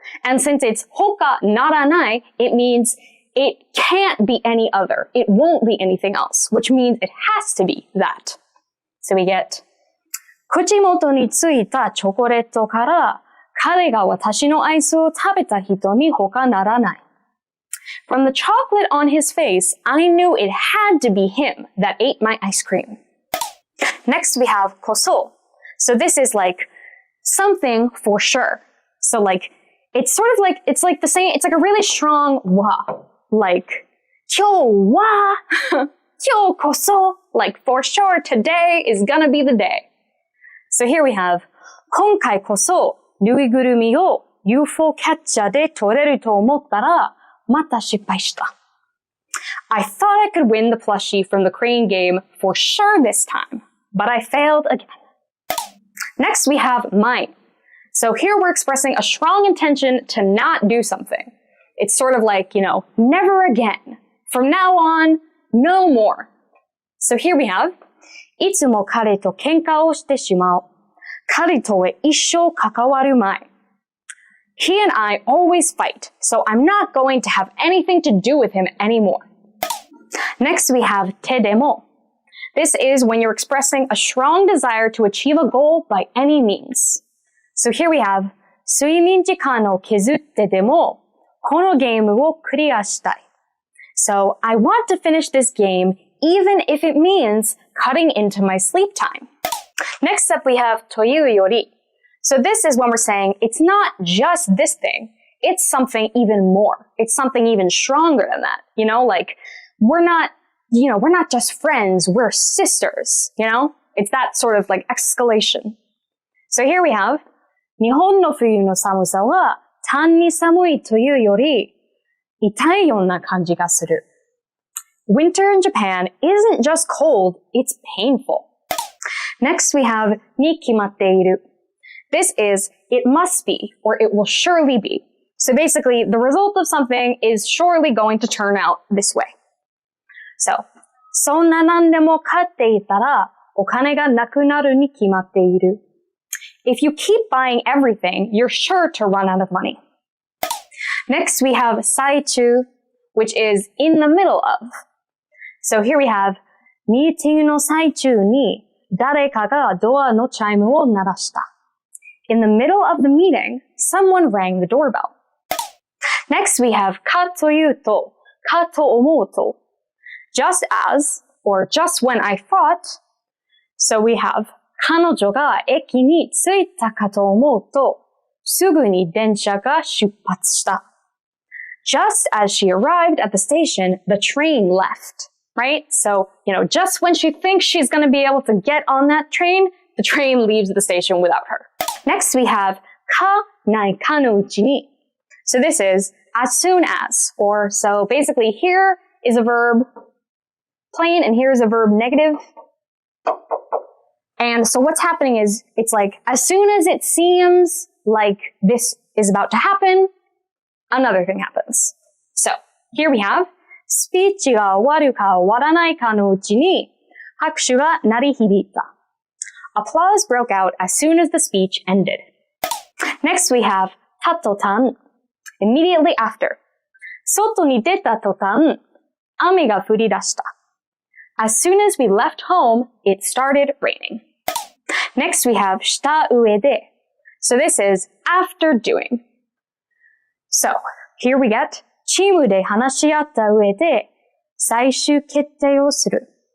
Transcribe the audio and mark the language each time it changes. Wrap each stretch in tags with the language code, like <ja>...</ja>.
<en>And since it's hoka naranai, it means it can't be any other. It won't be anything else, which means it has to be that. So we get</en> <ja>口元についたチョコレートから彼が私のアイスを食べた人に他ならない.</ja> <en>From the chocolate on his face, I knew it had to be him that ate my ice cream. Next we have こそ. So this is like something for sure. So like, it's like the same, it's like a really strong wa. Like,</en> <ja>今日は今日こそ,</ja> <en>like for sure today is gonna be the day. So here we have</en> <ja>今回こそぬいぐるみを UFO キャッチャーで取れると思ったらまた失敗した.</ja> <en>I thought I could win the plushie from the crane game for sure this time, but I failed again. Next we have mine. So here we're expressing a strong intention to not do something. It's sort of like, never again. From now on, no more. So here we have</en> <ja>いつも彼と喧嘩をしてしまう. 彼とへ一生関わるまい.</ja> <en>He and I always fight, so I'm not going to have anything to do with him anymore. Next we have 手でも. This is when you're expressing a strong desire to achieve a goal by any means. So here we have</en> <ja>睡眠時間を削ってでもこのゲームをクリアしたい.</ja> <en>So I want to finish this game even if it means cutting into my sleep time. Next up we have というより. So this is when we're saying it's not just this thing, it's something even more. It's something even stronger than that. Like we're not just friends, we're sisters, It's that sort of like escalation. So here we have</en> <ja>日本の冬の寒さは単に寒いというより痛いような感じがする.</ja> <en>Winter in Japan isn't just cold, it's painful. Next we have に決まっている. This is it must be or it will surely be. So basically the result of something is surely going to turn out this way. So</en> <ja>そんな何でも買っていたらお金がなくなるに決まっている.</ja> <en>If you keep buying everything, you're sure to run out of money. Next, we have 最中, which is in the middle of. So here we have</en> <ja>ミーティングの最中に誰かがドアのチャイムを鳴らした.</ja> <en>In the middle of the meeting, someone rang the doorbell. Next, we have かというと、かと思うと. Just as, or just when I thought. So we have</en> <ja>彼女が駅に着いたかと思うとすぐに電車が出発した。</ja> <en>Just as she arrived at the station, the train left. Right? So, just when she thinks she's going to be able to get on that train, the train leaves the station without her. Next we have かないかのうちに. So this is as soon as, or so basically here is a verb plain and here is a verb negative. And so what's happening is it's like as soon as it seems like this is about to happen, another thing happens. So here we have</en> <ja>スピーチが終わるか終わらないかのうちに拍手が鳴り響いた.</ja> <en>Applause broke out as soon as the speech ended. Next we have たとたん. Immediately after.</en> <ja>外に出たとたん、雨が降り出した.</ja> <en>As soon as we left home, it started raining. Next we have した上で. So this is after doing. So here we get</en> <ja>チームで話し合った上で最終決定をする.</ja>